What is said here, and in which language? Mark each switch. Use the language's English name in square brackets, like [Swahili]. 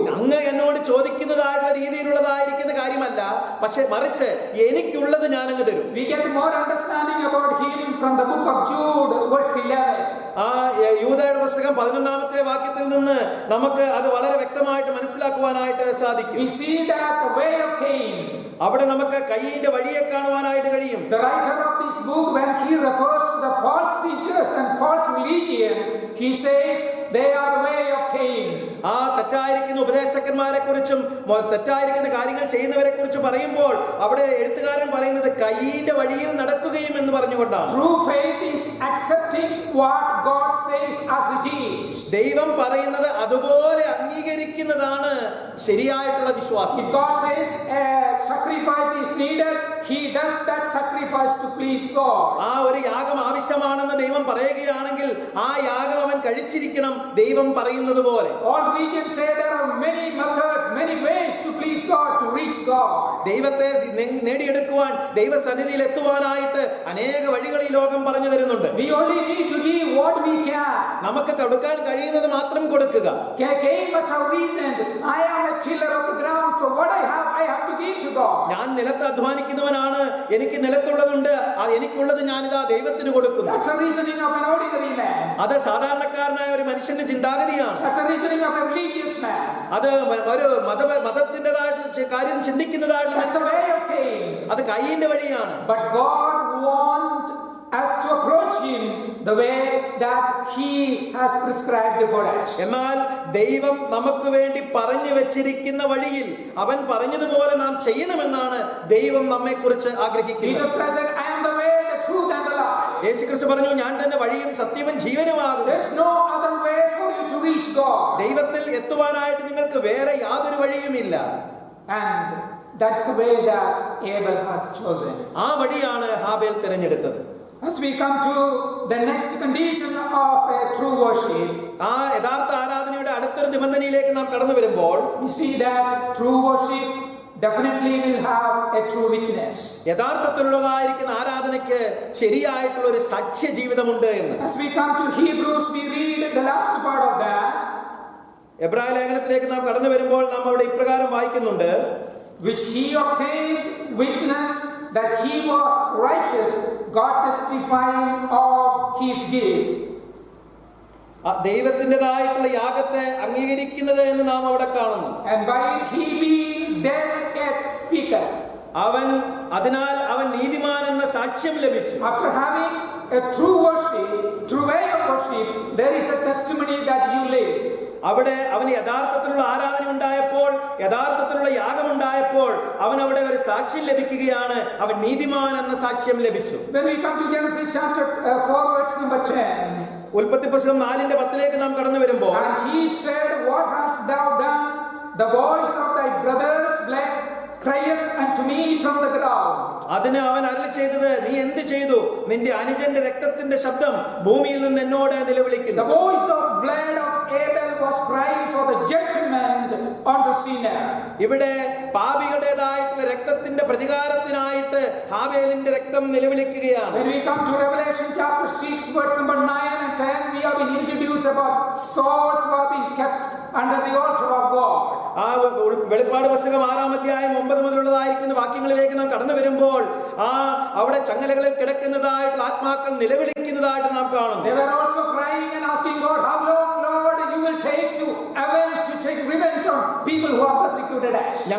[Malayalam] അങ്ങ് എന്നോട് ചോദിക്കുന്നതായിട്ടുള്ള രീതിയിലുള്ളതായിരിക്കുന്ന കാര്യമല്ല, പക്ഷെ മറിച്ച് എനിക്കുള്ളത് ഞാൻ അങ്ങ് തരും. [English] We get more understanding about him from the book of Jude, verse 11. [Malayalam] ആ യൂദയുടെ പുസ്തകം 11-ാമത്തെ വാക്യത്തിൽ നിന്ന് നമുക്ക് അത് വളരെ വ്യക്തമായിട്ട് മനസ്സിലാക്കുവാനായിട്ട് സാധിക്കും. [English] We see that the way of Cain. [Malayalam] അവിടെ നമുക്ക് കയീന്റെ വഴിയെ കാണുവാനായിട്ട് കഴിയും. [English] The writer of this book, when he refers to the false teachers and false religion, he says they are the way of Cain. [Malayalam] ആ തെറ്റായിരിക്കുന്ന ഉപദേഷ്ടന്മാരെ കുറിച്ചും തെറ്റായിരിക്കുന്ന കാര്യങ്ങൾ ചെയ്യുന്നവരെ കുറിച്ച് പറയുമ്പോൾ അവിടെ എഴുത്തുകാരൻ പറയുന്നത് കയീന്റെ വഴിയിൽ നടക്കുകയും എന്ന് പറഞ്ഞുകൊണ്ടാണ്. [English] True faith is accepting what God says as it is. [Malayalam] ദൈവം പറയുന്നത് അതുപോലെ അംഗീകരിക്കുന്നതാണ് ശരിയായിട്ടുള്ള വിശ്വാസം. [English] If God says a sacrifice is needed, he does that sacrifice to please God. [Malayalam] ആ ഒരു യാഗം ആവശ്യമാണെന്ന് ദൈവം പറയുകയാണെങ്കിൽ ആ യാഗം അവൻ കഴിച്ചിരിക്കണം ദൈവം പറയുന്നത് പോലെ. [English] All religions say there are many methods, many ways to please God, to reach God. [Malayalam] ദൈവത്തെ നേടിയെടുക്കുവാൻ, ദൈവസന്നിധിയിൽ എത്തുവാനായിട്ട് അനേക വഴികൾ ഈ ലോകം പറഞ്ഞു തരുന്നുണ്ട്. [English] We only need to give what we can. [Malayalam] നമുക്ക് കൊടുക്കാൻ കഴിയുന്നത് മാത്രം കൊടുക്കുക. [English] Cain must have reasoned, I am a tiller of the ground. So what I have to give to God. [Malayalam] ഞാൻ നിലത്ത് അധ്വാനിക്കുന്നവനാണ്, എനിക്ക് നിലത്തുള്ളതുണ്ട്, എനിക്കുള്ളത് ഞാനിതാ ദൈവത്തിന് കൊടുക്കുന്നു. [English] That's the reasoning of an ordinary man. [Malayalam] അത് സാധാരണക്കാരനായ ഒരു മനുഷ്യന്റെ ചിന്താഗതിയാണ്. [English] That's the reasoning of a religious man. [Malayalam] അത് ഒരു മതത്തിൻ്റെതായിട്ടുള്ള കാര്യം ചിന്തിക്കുന്നതായിട്ടുള്ള [English] That's the way of Cain. [Malayalam] അത് കയ്യിന്റെ വഴിയാണ്. [English] But God wants us to approach Him the way that He has prescribed for us. [Malayalam] എന്നാൽ ദൈവം നമുക്ക് വേണ്ടി പറഞ്ഞു വെച്ചിരിക്കുന്ന വഴിയിൽ അവൻ പറഞ്ഞതുപോലെ നാം ചെയ്യണമെന്നാണ് ദൈവം നമ്മെ കുറിച്ച് ആഗ്രഹിക്കുന്നത്. [English] Jesus Christ said, I am the way, the truth and the life. [Malayalam] യേശുക്രിസ്തു പറഞ്ഞു, ഞാൻ തന്നെ വഴിയും സത്യവും ജീവനുമാകുന്നു. [English] There's no other way for you to reach God. [Malayalam] ദൈവത്തിൽ എത്തുവാനായിട്ട് നിങ്ങൾക്ക് വേറെ യാതൊരു വഴിയുമില്ല. [English] And that's the way that Abel has chosen. [Malayalam] ആ വഴിയാണ് ഹാബേൽ തിരഞ്ഞെടുത്തത്. [English] As we come to the next condition of a true worship, [Malayalam] ആ യഥാർത്ഥ ആരാധനയുടെ അടുത്തൊരു നിബന്ധനയിലേക്ക് നാം കടന്നു വരുമ്പോൾ [English] we see that true worship definitely will have a true witness. [Malayalam] യഥാർത്ഥത്തിലുള്ളതായിരിക്കുന്ന ആരാധനയ്ക്ക് ശരിയായിട്ടുള്ള ഒരു സാക്ഷ്യ ജീവിതമുണ്ട് എന്ന്. [English] As we come to Hebrews, we read the last part of that, [Malayalam] എബ്രായ ലേഖനത്തിലേക്ക് നാം കടന്നു വരുമ്പോൾ നാം അവിടെ ഇപ്രകാരം വായിക്കുന്നുണ്ട്, [English] which he obtained witness that he was righteous, God testifying of his gifts. [Malayalam] ദൈവത്തിൻ്റെതായിട്ടുള്ള യാഗത്തെ അംഗീകരിക്കുന്നത് എന്ന് നാം അവിടെ കാണുന്നു. [English] And by it he being dead yet speaketh. [Malayalam] അതിനാൽ അവൻ നീതിമാൻ എന്ന സാക്ഷ്യം ലഭിച്ചു. [English] After having a true worship, true way of worship, there is a testimony that you live. [Malayalam] അവിടെ അവന് യഥാർത്ഥത്തിലുള്ള ആരാധന ഉണ്ടായപ്പോൾ, യഥാർത്ഥത്തിലുള്ള യാഗം ഉണ്ടായപ്പോൾ അവൻ അവിടെ ഒരു സാക്ഷ്യം ലഭിക്കുകയാണ്. അവൻ നീതിമാൻ എന്ന സാക്ഷ്യം ലഭിച്ചു. [English] When we come to Genesis chapter 4 verse number 10, [Malayalam] ഉൽപ്പത്തി പുസ്തകം 4:10 നാം കടന്നു വരുമ്പോൾ, [English] and he said, what hast thou done? The voice of thy brother's blood crieth unto me from the ground. [Malayalam] അതിന് അവൻ അരുളി ചെയ്തത്, നീ എന്ത് ചെയ്തു? നിന്റെ അനുജന്റെ രക്തത്തിന്റെ ശബ്ദം ഭൂമിയിൽ നിന്ന് എന്നോട് നിലവിളിക്കുന്നു. [English] The voice of blood of Abel was crying for the judgment on the sinner. [Malayalam] ഇവിടെ പാപികളുടേതായിട്ടുള്ള രക്തത്തിന്റെ പ്രതികാരത്തിനായിട്ട് ഹാബേലിന്റെ രക്തം നിലവിളിക്കുകയാണ്. [English] When we come to Revelation chapter 6 verse number 9 and 10, we have been introduced about souls who have been kept under the altar of God. [Malayalam] ആ വെളിപ്പാട് പുസ്തകം 6-ാം അധ്യായം 9 മുതലുള്ളതായിരിക്കുന്ന വാക്യങ്ങളിലേക്ക് നാം കടന്നു വരുമ്പോൾ അവിടെ ചങ്ങലകളിൽ കിടക്കുന്നതായിട്ടുള്ള ആത്മാക്കൾ നിലവിളിക്കുന്നതായിട്ട് നാം കാണുന്നു. [English] They were also crying and asking God, how long, Lord, you will take to avenge, to take revenge on people who have persecuted us.